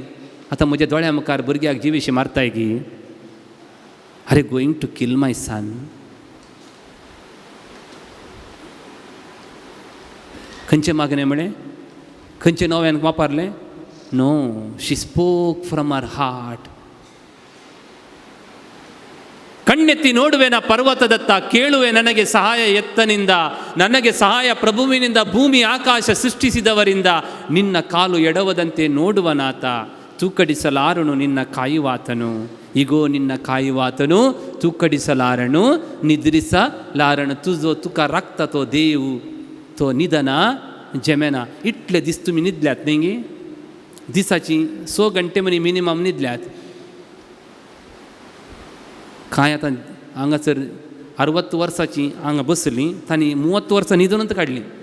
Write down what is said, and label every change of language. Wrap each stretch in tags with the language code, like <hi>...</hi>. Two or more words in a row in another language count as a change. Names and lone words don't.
<kok>आतां म्हज्या दोळ्या मुखार भुरग्याक जिवीशी मारताय गी.</kok> <en>Are going to kill my son.</en> <kok>खंयचें मागणें म्हळें? खंयचें नव्यान वापरलें?</kok> <en>No, she spoke from her heart.</en> <kn>ಕಣ್ಣೆತ್ತಿ ನೋಡುವೆನ ಪರ್ವತದತ್ತ, ಕೇಳುವೆ ನನಗೆ ಸಹಾಯ ಎತ್ತನಿಂದ. ನನಗೆ ಸಹಾಯ ಪ್ರಭುವಿನಿಂದ, ಭೂಮಿ ಆಕಾಶ ಸೃಷ್ಟಿಸಿದವರಿಂದ. ನಿನ್ನ ಕಾಲು ಎಡವದಂತೆ ನೋಡುವನಾತ, ತೂಕಡಿಸಲಾರನು ನಿನ್ನ ಕಾಯುವಾತನು. ಇಗೋ ನಿನ್ನ ಕಾಯುವಾತನು, ತೂಕಡಿಸಲಾರನು, निद्रिಸಲಾರನು.</kn> <kok>तुजो तुका राखता तो देव, तो निधना जमेना. इतले दीस तुमी न्हिदल्यात न्ही गे? दिसाची 6 घंटे म्हणी मिनिमम न्हिदल्यात. काय आतां हांगासर 60 वर्सांची हांगा बसलीं, तांणी 30 वर्सां न्हिदूनच काडलीं.</kok>